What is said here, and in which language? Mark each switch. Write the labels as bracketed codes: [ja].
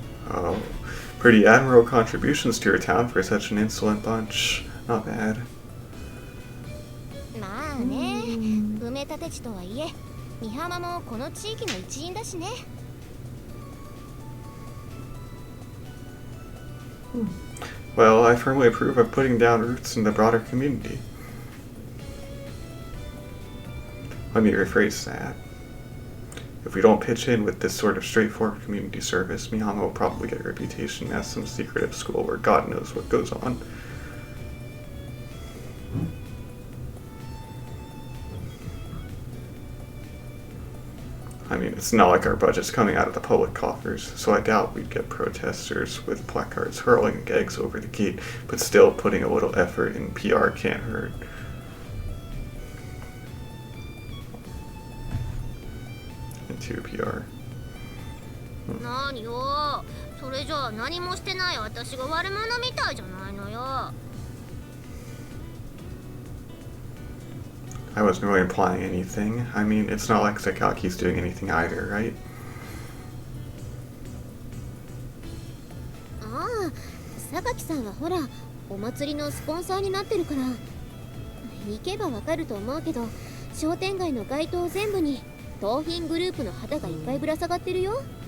[en] Oh, pretty admirable contributions to your town for such an insolent bunch. Not bad. [ja] まあね、埋め立て地とはいえ美浜もこの地域の一員だしね。 [en] Well, I firmly approve of putting down roots in the broader community. Let me rephrase that. If we don't pitch in with this sort of straightforward community service, Mihama will probably get a reputation as some secretive school where God knows what goes on. I mean, it's not like our budget's coming out of the public coffers, so I doubt we'd get protesters with placards hurling eggs over the gate, but still putting a little effort in PR can't hurt. Into PR. [ja] 何よ、それじゃあ何もしてない私が悪者みたいじゃないのよ。 [en] I wasn't really implying anything. I mean, it's not like Sakaki's doing anything either, right? [ja] ああ、榊さんはほら、お祭りのスポンサーになってるから。行けばわかると思うけど、商店街の街灯全部に盗品グループの旗がいっぱいぶら下がってるよ。